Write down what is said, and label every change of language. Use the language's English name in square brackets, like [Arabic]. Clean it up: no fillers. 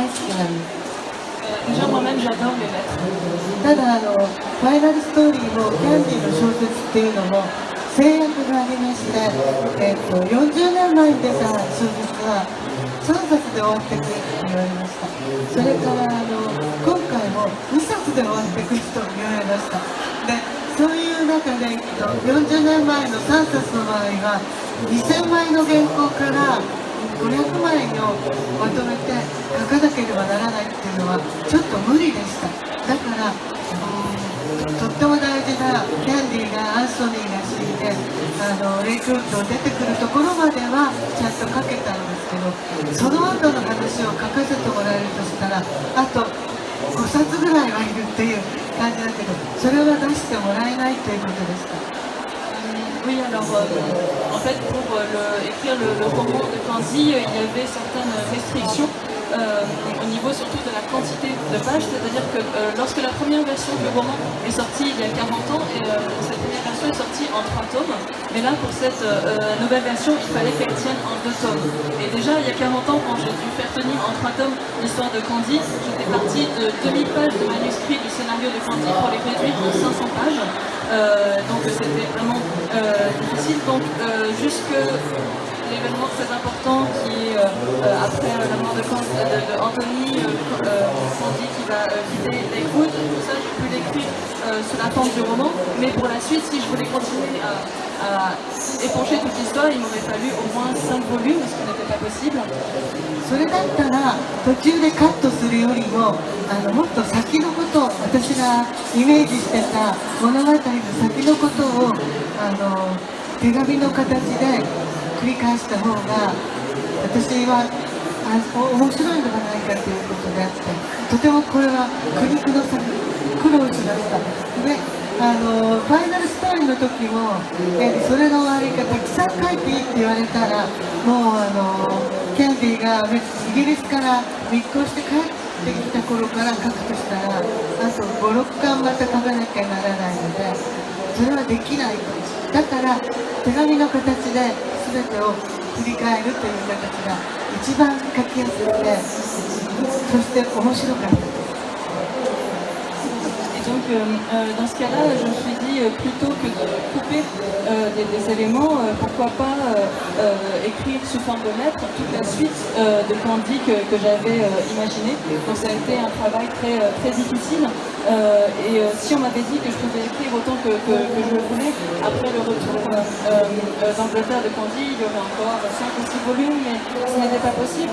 [French] Déjà, moi-même, j'adore les lettres. [Japanese] ただファイナルストーリーもキャンディーの小説っていうのも制約がありまして、40年前に出た小説は3冊で終わってくれって言われました。それから今回も2冊で終わってくれと言われました。でそういう中で40年前の3冊の場合は2000枚の原稿から500枚をまとめて書かなければならないっていうのはちょっと無理でした。だからとっても大事なキャンディーがアンソニーが死んでレイクウッド出てくるところまではちゃんと書けたんですけど、その後の話を書かせてもらえるとしたらあと5冊ぐらいはいるっていう感じだけど、それは出してもらえないということでした。 [French] Oui, alors en fait pour écrire le roman de Candy, il y avait certaines restrictions au niveau surtout de la quantité de pages, c'est-à-dire que lorsque la première version du roman est sortie il y a 40 ans, et cette première version version est sortie en 3 tomes, mais là pour cette nouvelle version, il fallait qu'elle tienne en 2 tomes. Et déjà, il y a 40 ans, quand j'ai dû faire tenir en 3 tomes l'histoire de Candy, j'étais partie de 2000 pages de manuscrit du scénario de Candy pour les réduire en 500 pages. Donc c'était vraiment difficile. Donc jusque l'événement très important qui est après la mort de Anthony, Candy qui va quitter Lakewood, tout ça j'ai pu l'écrire sous la forme du roman, mais pour la suite, si je voulais continuer à épancher toute l'histoire, il m'aurait fallu au moins 5 volumes, ce qui n'était pas possible. [Japanese] それだったら途中でカットするよりももっと先のことを私がイメージしてた物語の先のことを手紙の形で繰り返した方が私は面白いのではないかということであってとてもこれは苦肉の策苦労しましたでファイナルストーリーの時もそれの終わりがたくさん書いていいって言われたらもうキャンディーがイギリスから密航して帰ってきた頃から書くとしたらあと5、6巻また書かなきゃならないのでそれはできないとだから手紙の形で全てを振り返るという形が一番書きやすくてそして面白かった。 [French] Donc dans ce cas-là, je me suis dit plutôt que de couper des éléments, pourquoi pas écrire sous forme de lettres toute la suite de Candy que j'avais imaginé. Donc ça a été un travail très difficile. Et si on m'avait dit que je pouvais écrire autant que je le voulais, après le retour d'Angleterre de Candy, il y aurait encore 5 ou 6 volumes, mais ce n'était pas possible.